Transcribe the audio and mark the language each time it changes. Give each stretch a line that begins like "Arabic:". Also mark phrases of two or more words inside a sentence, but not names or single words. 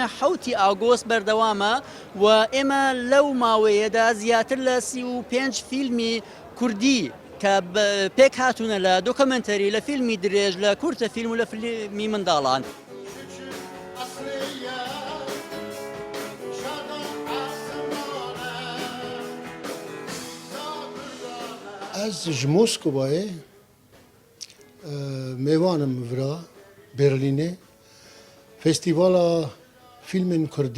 Central Kurdish: 7 ئاگۆست بەردەوامە و ئێمە لەو ماوەیەدا زیاتر لە 35 فیلمی کوردی کە پێک هاتوونە لە دۆکەمنتەری لە فیلمی درێژ لە کورتە فیلم و لە فیلمی منداڵان.
Kurdish: Ez ji Moskowayê mêvanim vira Berlînê Festîvala Fîlmên Kurdî.